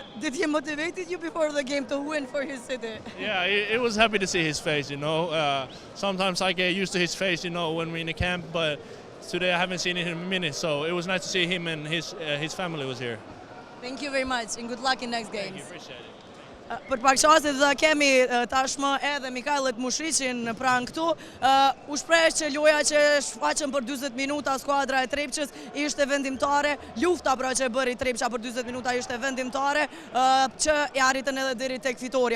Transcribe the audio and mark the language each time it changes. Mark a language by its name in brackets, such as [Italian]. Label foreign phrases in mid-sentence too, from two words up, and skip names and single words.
[English] Did he motivate you before the game to win for his city? Yeah, it was happy to see his face, you know. Sometimes I get used to his face, you know, when we're in the camp, but today I haven't seen him in a minute, so it was nice to see him and his family was here. Thank you very much and good luck in next games. Thank you, appreciate it. [Albanian] Për pakëshasit dhe kemi tashmë edhe Mikajlët Mushriqin pranë këtu. U shpreh që loja që shfaqën për 40 minuta skuadra e Trepçës ishte vendimtare, lufta pra që bëri Trepça për 40 minuta ishte vendimtare, që e arritën edhe deri tek fitoria.